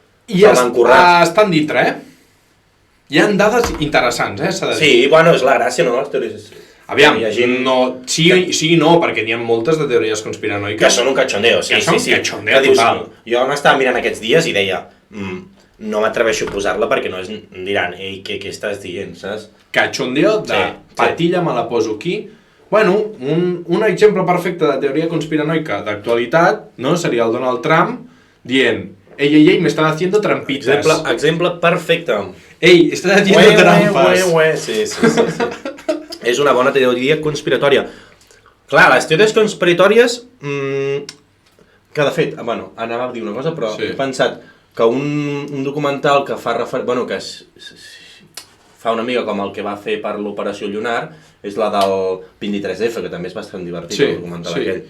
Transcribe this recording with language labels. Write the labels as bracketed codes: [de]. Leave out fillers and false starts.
[ca] I estan dintre, Hi ha dades interessants, s'ha de dir. Sí, bueno, és la gràcia, no? Les teories... Aviam, sí i no, perquè n'hi ha moltes de teories conspiranoiques. Que són un cachondeo, sí. Que són un cachondeo total. Jo m'estava mirant aquests dies i deia, no m'atreveixo a posar-la perquè no diran, ei, què estàs dient, saps? Cachondeo de patilla, me la poso aquí. Bueno, un exemple perfecte de teoria conspiranoica d'actualitat, no? Seria el Donald Trump dient, ei, [es] me están haciendo trampitas. [ca] Exemple perfecte. [es] Ei, están haciendo trampas. [ca] Sí. És una bona teoria conspiratòria. Clar, les teories conspiratòries, que de fet, anava a dir una cosa, però he pensat que un documental que fa que fa una mica com el que va fer per l'Operació Lunar, és la del 23F, que també és bastant divertit, el documental aquell.